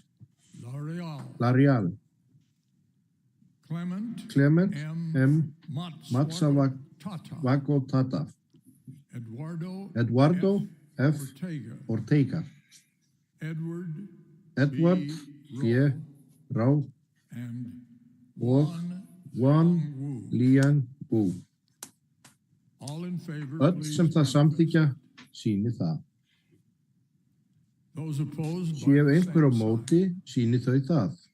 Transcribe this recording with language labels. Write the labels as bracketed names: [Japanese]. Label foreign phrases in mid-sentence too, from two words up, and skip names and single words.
[Icelandic] Larial, Clement M. Matsavagotata, Eduardo F. Ortega, Edward G. Rau og Wan Liang Wu. Öll sem það samþykja sýni það. Séu einhver á móti, sýni þau það.